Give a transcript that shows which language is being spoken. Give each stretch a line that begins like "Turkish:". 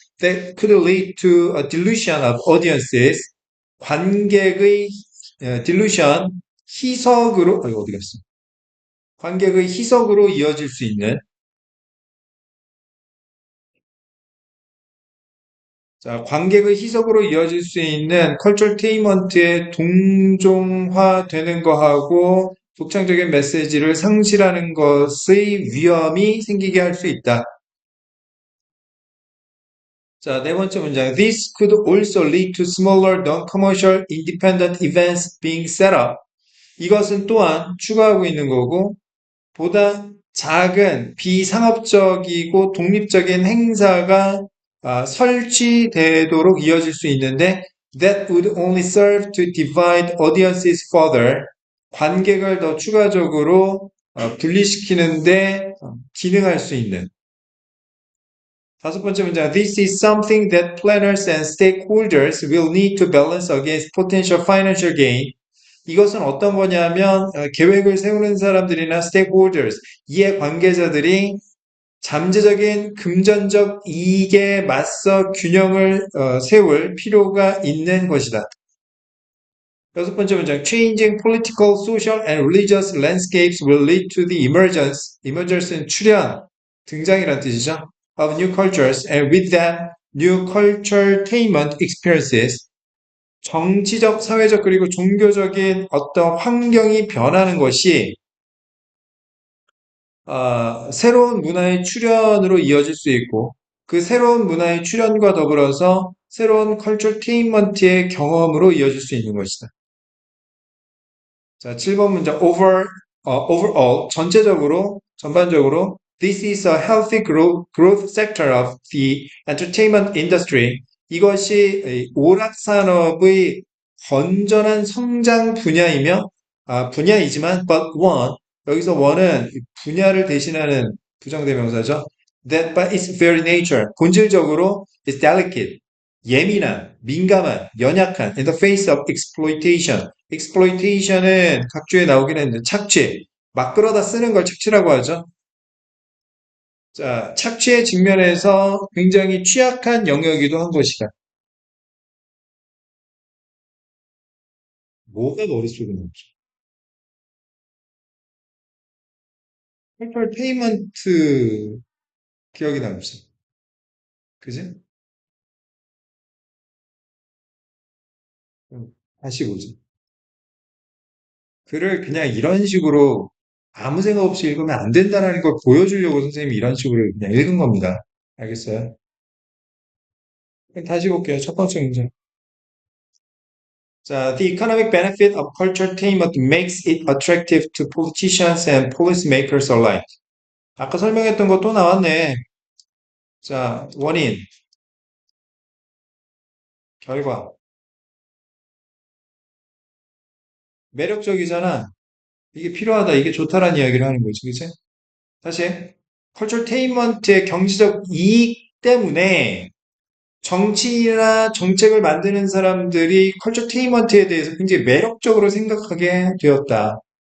English: That could lead to a delusion of audiences.
Korean: 관객의 delusion, 이거 어디 갔어? 관객의 희석으로 이어질 수 있는 자, 관객의 희석으로 이어질 수 있는 컬처테인먼트의 동종화되는 거하고 독창적인 메시지를 상실하는 것의 위험이 생기게 할 수 있다. 자, 네 번째 문장.
English: This could also lead to smaller non-commercial independent events being set up.
Korean: 이것은 또한 추가하고 있는 거고 보다 작은 비상업적이고 독립적인 행사가 설치되도록 이어질 수 있는데
English: that would only serve to divide audiences further.
Korean: 관객을 더 추가적으로 분리시키는데 기능할 수 있는 다섯 번째 문장
English: This is something that planners and stakeholders will need to balance against potential financial gain.
Korean: 이것은 어떤 거냐면 계획을 세우는 사람들이나 stakeholders, 이해 관계자들이 잠재적인 금전적 이익에 맞서 균형을 세울 필요가 있는 것이다. 여섯 번째 문장
English: Changing political, social, and religious landscapes will lead to the emergence는
Korean: 출현, 등장이란 뜻이죠.
English: Of new cultures and with them new culturetainment experiences.
Korean: 정치적, 사회적, 그리고 종교적인 어떤 환경이 변하는 것이 새로운 문화의 출현으로 이어질 수 있고 그 새로운 문화의 출현과 더불어서 새로운 컬처테인먼트의 경험으로 이어질 수 있는 것이다.
English: 자,
Korean: 7번 문장
English: overall
Korean: 전체적으로 전반적으로
English: this is a healthy growth sector of the entertainment industry.
Korean: 이것이 이 오락산업의 건전한 성장 분야이며 분야이지만
English: but one
Korean: 여기서 one은 분야를 대신하는 부정대명사죠.
English: That by its very nature
Korean: 본질적으로
English: is delicate
Korean: 예민한, 민감한, 연약한
English: in the face of exploitation.
Korean: exploitation은 각주에 나오긴 했는데 착취, 막 끌어다 쓰는 걸 착취라고 하죠. 자, 착취의 직면에서 굉장히 취약한 영역이기도 한 것이다. 뭐가 머릿속에 남죠? 엔터테인먼트 기억이 남죠. 그지? 다시 보죠. 글을 그냥 이런 식으로 아무 생각 없이 읽으면 안 된다는 걸 보여주려고 선생님이 이런 식으로 그냥 읽은 겁니다. 알겠어요? 다시 볼게요. 첫 번째 문제.
English: 자, the economic benefit of culture attainment makes it attractive to politicians and policymakers alike.
Korean: 아까 설명했던 거 또 나왔네. 자, 원인, 결과. 매력적이잖아. 이게 필요하다, 이게 좋다라는 이야기를 하는 거지, 그치? 다시, culture attainment의 경제적 이익 때문에 정치나 정책을 만드는 사람들이 culture attainment에 대해서 굉장히 매력적으로 생각하게 되었다.